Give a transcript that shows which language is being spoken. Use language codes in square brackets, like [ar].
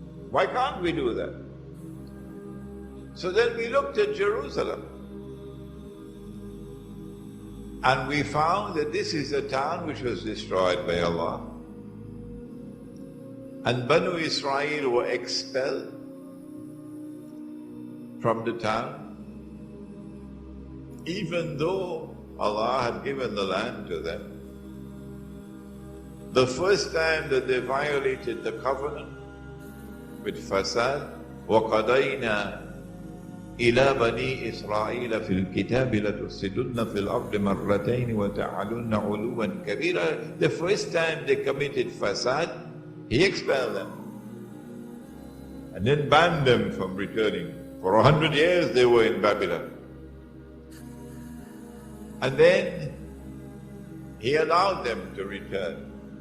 [en] Why can't we do that? So then we looked at Jerusalem, and we found that this is a town which was destroyed by Allah, and Banu Israel were expelled from the town, even though Allah had given the land to them. The first time that they violated the covenant with fasad, [ar] وَقَضَيْنَا إِلَى بَنِي إِسْرَائِيلَ فِي الْكِتَابِ لَتُفْسِدُنَّ فِي الْأَرْضِ مَرَّتَيْنِ وَتَعْلُنَّ عُلُوًّا كَبِيرًا. [en] The first time they committed fasad, He expelled them and then banned them from returning. For 100 years they were in Babylon. And then He allowed them to return.